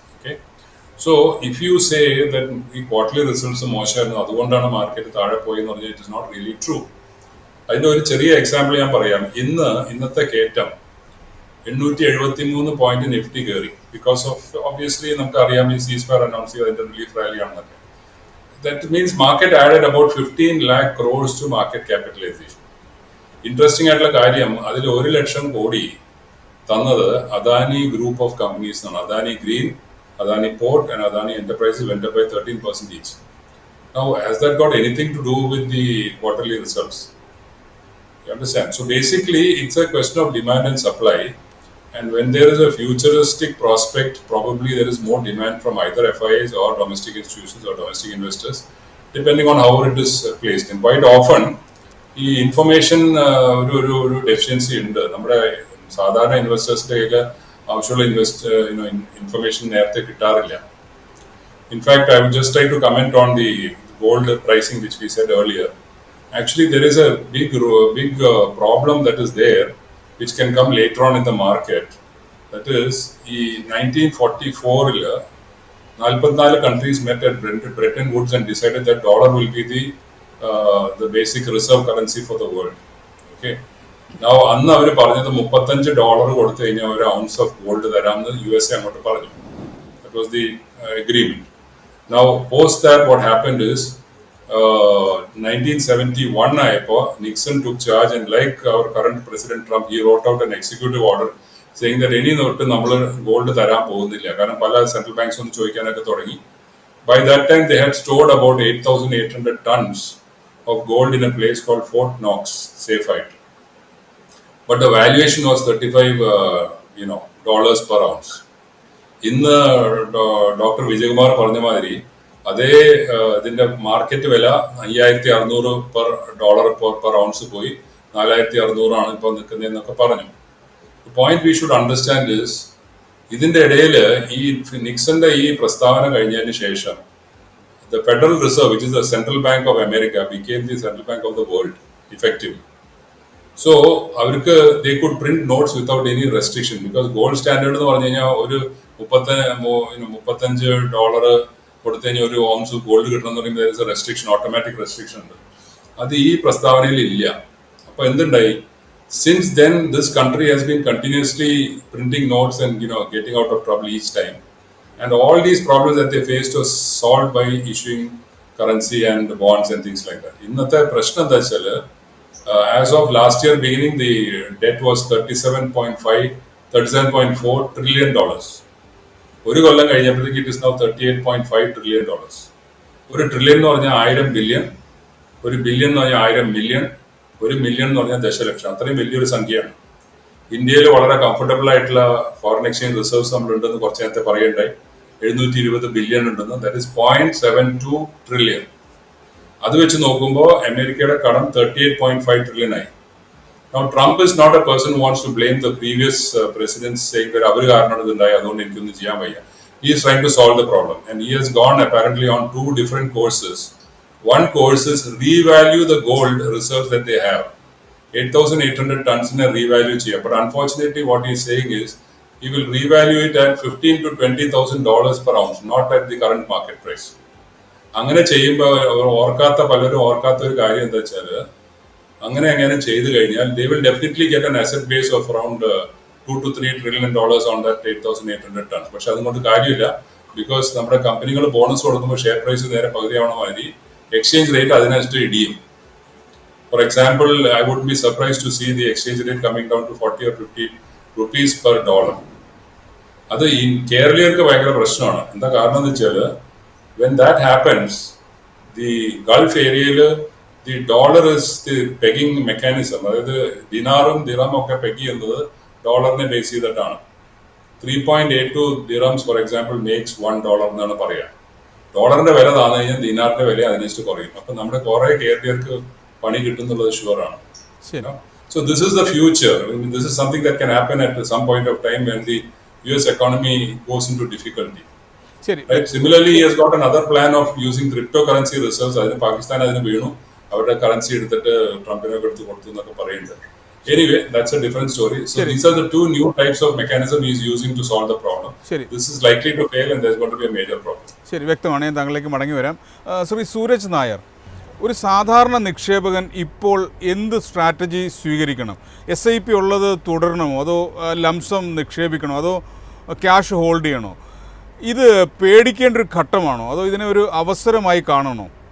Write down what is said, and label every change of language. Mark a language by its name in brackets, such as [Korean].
[English] okay, so if you say that ഈ quarterly results [Malayalam] മോശമായിരുന്നു അതുകൊണ്ടാണ് മാർക്കറ്റ് താഴെ പോയി എന്ന് പറഞ്ഞാൽ [English] It is not really true. [Malayalam] അതിൻ്റെ ഒരു ചെറിയ എക്സാമ്പിൾ ഞാൻ പറയാം. ഇന്നത്തെ കയറ്റം 873 പോയിന്റ് നിഫ്റ്റി കയറി. [English] because of obviously [Malayalam] നമുക്കറിയാം ഈ സീസ്ഫയർ അനൗൺസ് ചെയ്ത് അതിൻ്റെ റിലീഫ് റാലി ആണെന്നൊക്കെ. [English] That means market added about 15 lakh crores to market capitalization. [Malayalam] Interesting ആയിട്ടുള്ള കാര്യം, അതിൽ 1 ലക്ഷം കോടി തന്നത് അദാനി ഗ്രൂപ്പ് ഓഫ് കമ്പനീസ് ആണ്. [English] Adani Green, Adani Port and Adani Enterprises went up by 13% each. Now, has that got anything to do with the quarterly results? You understand? So basically, it's a question of demand and supply. And when there is a futuristic prospect, probably there is more demand from either FIIs or domestic institutions or domestic investors, depending on how it is placed. And quite often, [Malayalam] ഈ information ഒരു deficiency ഉണ്ട്. നമ്മുടെ സാധാരണ ഇൻവെസ്റ്റേഴ്സിൻ്റെ കയ്യിൽ ആവശ്യമുള്ള information നേരത്തെ കിട്ടാറില്ല. [English] In fact I would just try to comment on the gold pricing which we said earlier. Actually, there is a big problem that is there, which can come later on in the market. That is, in 1944, 44 countries met at Bretton Woods and decided that dollar will be the basic reserve currency for the world. Okay. [Malayalam] Now, അന്ന് അവർ പറഞ്ഞത് $35 കൊടുത്തു കഴിഞ്ഞാൽ ഒരു [English] ounce of gold [Malayalam] തരാമെന്ന് USA അങ്ങോട്ട് പറഞ്ഞു. [English] That was the agreement. Now, post that, what happened is, 1971 ആയപ്പോൾ Nixon took charge, and like our current President Trump, he wrote out an executive order saying that [Malayalam] ഇനി തൊട്ട് നമ്മൾ gold തരാൻ പോകുന്നില്ല. കാരണം പല സെൻട്രൽ ബാങ്ക്സ് ഒന്ന് ചോദിക്കാനൊക്കെ തുടങ്ങി. [English] By that time, they had stored about 8,800 tons of gold in a place called Fort Knox, Safite. But the valuation was $35 per ounce. [Malayalam] ഇന്ന് ഡോക്ടർ വിജയകുമാർ പറഞ്ഞ മാതിരി അതേ ഇതിന്റെ മാർക്കറ്റ് വില 5600 [English] per dollar per ounce [Malayalam] പോയി 4600 ഇപ്പോൾ നിൽക്കുന്നതെന്നൊക്കെ പറഞ്ഞു. [English] point we should understand is [Malayalam] ഇതിന്റെ ഇടയിൽ ഈ നിക്സന്റെ ഈ പ്രസ്താവന കഴിഞ്ഞതിന് ശേഷം [English] the Federal Reserve, which is the central bank of America, became the central bank of the world effectively. [Malayalam] So അവർക്ക് [English] they could print notes without any restriction because gold standard [Malayalam] എന്ന് പറഞ്ഞു കഴിഞ്ഞാൽ ഒരു $35 കൊടുത്തു കഴിഞ്ഞാൽ ഒരു ഓൺസ് ഗോൾഡ് കിട്ടണം എന്ന് പറയുമ്പോൾ റെസ്ട്രിക്ഷൻ, ഓട്ടോമാറ്റിക് റെസ്ട്രിക്ഷൻ ഉണ്ട്. അത് ഈ പ്രസ്താവനയിൽ ഇല്ല. അപ്പൊ എന്തുണ്ടായി? [English] Since then this country has been continuously printing notes and getting out of trouble each time. And all these problems that they faced was solved by issuing currency and bonds and things like that. [Malayalam] ഇന്നത്തെ പ്രശ്നം എന്താ വെച്ചാൽ [English] as of last year beginning the debt was $37.4 trillion. [Malayalam] ഒരു കൊല്ലം കഴിഞ്ഞപ്പോഴത്തേക്ക് [English] it is now [Malayalam] $38.5 trillion. ഒരു trillion എന്ന് പറഞ്ഞാൽ 1000 billion, ഒരു ബില്യൺ എന്ന് പറഞ്ഞാൽ 1000 മില്യൺ, ഒരു മില്യൺ എന്ന് പറഞ്ഞാൽ ദശലക്ഷം. അത്രയും വലിയൊരു സംഖ്യയാണ്. ഇന്ത്യയിൽ വളരെ കംഫർട്ടബിൾ ആയിട്ടുള്ള ഫോറിൻ എക്സ്ചേഞ്ച് റിസർവ്സ് നമ്മളുണ്ടെന്ന് കുറച്ച് നേരത്തെ പറയണ്ടായി. 720 ബില്യൺ ഉണ്ടെന്ന്. That is 0.72 trillion. അത് വെച്ച് നോക്കുമ്പോൾ അമേരിക്കയുടെ കടം 38.5 ട്രില്യൺ ആയി. [English] Now Trump is not a person who wants to blame the previous presidents saying that [Malayalam] അവർ കാരണമാണ് ഇതുണ്ടായി, അതുകൊണ്ട് എനിക്കൊന്നും ചെയ്യാൻ വയ്യ. [English] He is trying to solve the problem and he has gone apparently on 2 different courses. One course is revalue the gold reserves that they have. 8,800 tons in a revalue ചെയ്യാം. But unfortunately what he is saying is he will revalue it at $15,000 to $20,000 per ounce, not at the current market price. [Malayalam] അങ്ങനെ ചെയ്യുമ്പോൾ പലരും ഓർക്കാത്ത ഒരു കാര്യം എന്താ വെച്ചാൽ അങ്ങനെ ചെയ്തു കഴിഞ്ഞാൽ [English] they will definitely get an asset base of around $2 to $3 trillion on that 8,800 tons. [Malayalam] പക്ഷെ അതുകൊണ്ട് കാര്യമില്ല. ബിക്കോസ് നമ്മുടെ കമ്പനികൾ ബോണസ് കൊടുക്കുമ്പോൾ ഷെയർ പ്രൈസ് നേരെ പകുതിയാവണ മാതിരി എക്സ്ചേഞ്ച് റേറ്റ് അതിനനുസരിച്ച് ഇടിയും. [English] For example, I would be surprised to see the exchange rate coming down to 40 or 50 rupees per dollar. [Malayalam] അത് ഈ കേരളീയർക്ക് ഭയങ്കര പ്രശ്നമാണ്. എന്താ കാരണം എന്ന് വെച്ചാൽ [English] when that happens, the Gulf area, the dollar is the pegging mechanism. [Malayalam] അതായത് ദിനാറും ദിറം ഒക്കെ പെഗ് ചെയ്യുന്നത് ഡോളറിനെ ബേസ് ചെയ്തിട്ടാണ്. [English] 3.82 dirhams for example makes $1 [Malayalam] എന്നാണ് പറയുക. ഡോളറിന്റെ വില താന്നു കഴിഞ്ഞാൽ ദിനാറിന്റെ വില അതിനനുസരിച്ച് കുറയും. അപ്പൊ നമ്മുടെ കുറെ കേരളീയർക്ക് പണി കിട്ടുന്നുള്ളത് ഷുവറാണ്. [English] So this is the future. I mean, this is something that can happen at some point of time when the US economy goes into difficulty. Right? Similarly, he has got another plan of using cryptocurrency reserves. [Malayalam] അതിന് പാകിസ്ഥാൻ അതിന് വീണു, അവരുടെ currency എടുത്തിട്ട് ട്രംപിനൊക്കെ എടുത്ത് കൊടുത്തു എന്നൊക്കെ പറയുന്നുണ്ട്. [English] Anyway, that's a different story. So these are the 2 new types of mechanism he is using to solve the problem. This is likely to fail and there's going to be a major problem. [Malayalam] ശരി, വ്യക്തമാണ്. ഞാൻ താങ്കളിലേക്ക് മടങ്ങി വരാം. ശ്രീ സൂരജ് നായർ, ഒരു സാധാരണ നിക്ഷേപകൻ ഇപ്പോൾ എന്ത് strategy സ്വീകരിക്കണം? SIP ഉള്ളത് തുടരണമോ, അതോ ലംസം നിക്ഷേപിക്കണോ, അതോ ക്യാഷ് ഹോൾഡ് ചെയ്യണോ? ഇത് പേടിക്കേണ്ട ഒരു ഘട്ടമാണോ, അതോ ഇതിനെ ഒരു അവസരമായി കാണണോ?